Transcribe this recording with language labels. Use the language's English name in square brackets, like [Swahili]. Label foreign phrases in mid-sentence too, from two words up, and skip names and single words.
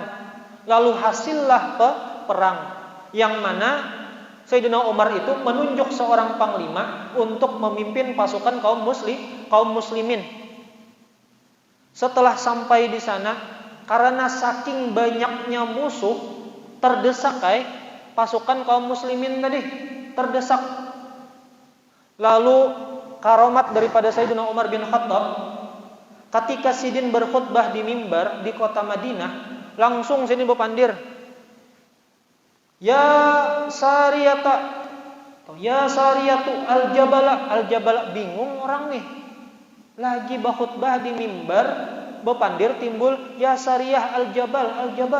[Indonesian] Lalu hasillah perang yang mana Sayyidina Umar itu menunjuk seorang panglima untuk memimpin pasukan kaum muslimin. Setelah sampai di sana, karena saking banyaknya musuh, terdesak pasukan kaum muslimin tadi terdesak. Lalu karomat daripada Sayyidina Umar bin Khattab, ketika Sidin berkhutbah di mimbar di kota Madinah, langsung Sidin berpandir, [Arabic] يا سارية الجبل. [Indonesian] Bingung orang nih, lagi berkhutbah di mimbar, berpandir timbul [Arabic] يا سارية الجبل.